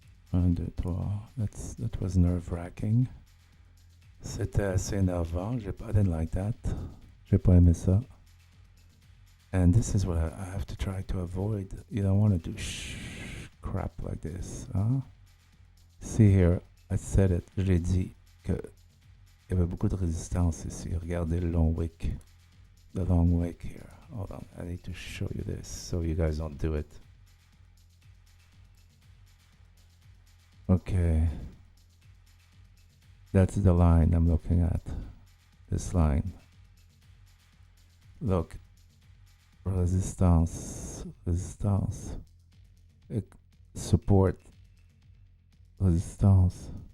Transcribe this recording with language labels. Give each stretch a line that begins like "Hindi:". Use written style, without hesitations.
English: 1, 2, 3. That was nerve-wracking.
French: C'était assez énervant.
English: I didn't like that.
French: J'ai pas aimé ça.
English: And this is what I have to try to avoid. You don't want to do crap like this. Huh? See here, I said it.
French: Je l'ai dit qu'il y avait beaucoup de résistance ici. Regardez le long wick.
English: The long wick here. Hold on, I need to show you this so you guys don't do it. Okay. That's the line I'm looking at. This line. Look. Resistance. Resistance. Support. Resistance.